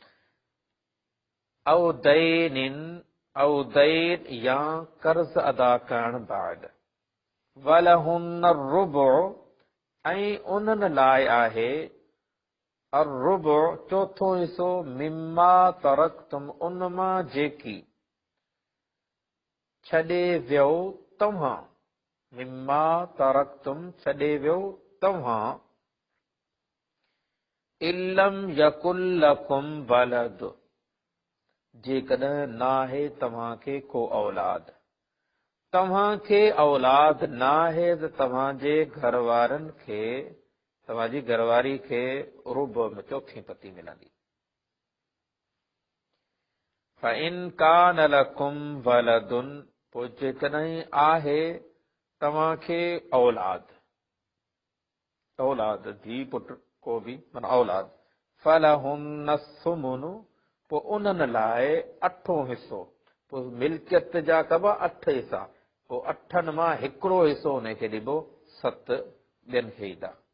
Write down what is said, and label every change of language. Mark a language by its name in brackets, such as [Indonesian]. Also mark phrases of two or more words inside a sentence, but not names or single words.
[Arabic] أو دين [Sindhi] या कर्ज़ अदा करण बाद, [Arabic] ولهن الربع, [Sindhi] ऐं उन्हनि लाइ आहे अर्रुबु चोथों हिसो, [Arabic] مما تركتم, [Sindhi] उन मां जेकी छॾे वियो तव्हां, [Arabic] مما تركتم [Sindhi] छॾे वियो तव्हां, [Arabic] إن لم يكن لكم ولد, [Sindhi] जेकॾहिं नाहे तव्हांखे को औलाद, तव्हांखे औलाद नाहे त तव्हांजे घर वारनि खे तव्हांजी घरवारी खे रुबो में चौथी पती मिलंदी। [Arabic] فإن كان لكم ولد, [Sindhi] पोइ जेकॾहिं आहे तव्हांखे औलाद, औलाद धी पुट को बि माना औलाद, [Arabic] فلهن الثمن, [Sindhi] पोइ उन्हनि लाइ अठों हिसो। पोइ मिल्कियत जा कबा 8 हिसा, पोइ 8 मां हिकिड़ो हिसो उनखे ॾिबो, 7 ॿियनि खे ईंदा।